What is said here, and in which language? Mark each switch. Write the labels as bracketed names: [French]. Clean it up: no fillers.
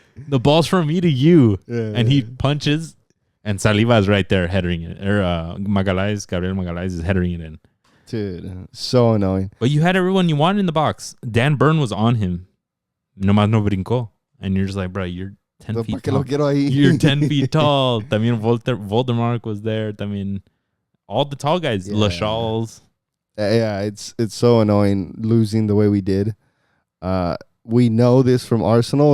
[English] The ball's from me to you. Yeah, and he punches, and Saliba is right there headering it. Or Gabriel Magalhaes is headering it in. Dude, so annoying. But you had everyone you wanted in the box. Dan Burn was on him. [Spanish] Nomás no brincó. [English] And you're just like, bro, you're 10 feet tall. You're 10 feet tall. [Spanish] También [English] Voldemort was there. También all the tall guys. Yeah. Lachals. Yeah, it's so annoying losing the way we did. We know this from Arsenal.